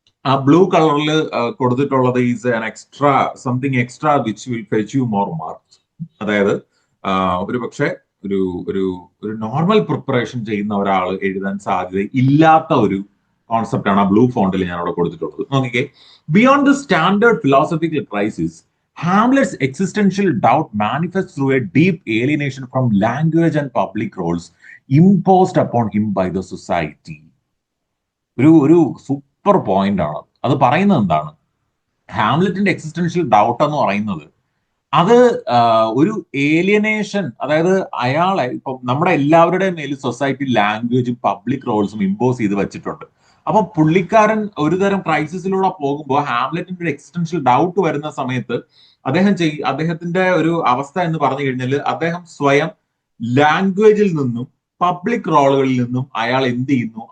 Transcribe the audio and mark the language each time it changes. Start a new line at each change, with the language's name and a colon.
Malayalam: ആ ബ്ലൂ കളറിൽ കൊടുത്തിട്ടുള്ളത്
English: Is an extra something extra which will fetch you more marks.
Malayalam: അതായത് ഒരു പക്ഷെ ഒരു നോർമൽ പ്രിപ്പറേഷൻ ചെയ്യുന്ന ഒരാൾ എഴുതാൻ സാധ്യത ഇല്ലാത്ത ഒരു കോൺസെപ്റ്റ് ആണ് ആ ബ്ലൂ ഫോണ്ടിൽ ഞാൻ അവിടെ കൊടുത്തിട്ടുള്ളത്.
English: നോക്കിക്കേ, beyond the standard philosophical crisis, Hamlet's existential doubt manifests through a deep alienation from language and public roles imposed upon him by the society.
Malayalam: ഒരു സൂപ്പർ പോയിന്റ് ആണ്. അത് പറയുന്നത് എന്താണ്? ഹാംലെറ്റിന്റെ എക്സിസ്റ്റൻഷ്യൽ ഡൗട്ട് എന്ന് പറയുന്നത് അത് ഒരു ഏലിയനേഷൻ, അതായത് അയാളെ ഇപ്പം നമ്മുടെ എല്ലാവരുടെയും മേൽ സൊസൈറ്റി ലാംഗ്വേജും പബ്ലിക് റോൾസും ഇമ്പോസ് ചെയ്ത് വെച്ചിട്ടുണ്ട്. അപ്പൊ പുള്ളിക്കാരൻ ഒരു തരം ക്രൈസിസിലൂടെ പോകുമ്പോൾ ഹാംലെറ്റിന്റെ ഒരു എക്സിസ്റ്റൻഷ്യൽ ഡൗട്ട് വരുന്ന സമയത്ത് അദ്ദേഹത്തിന്റെ ഒരു അവസ്ഥ എന്ന് പറഞ്ഞു കഴിഞ്ഞാൽ അദ്ദേഹം സ്വയം ലാംഗ്വേജിൽ നിന്നും പബ്ലിക് റോളുകളിൽ നിന്നും അയാൾ എന്ത് ചെയ്യുന്നു?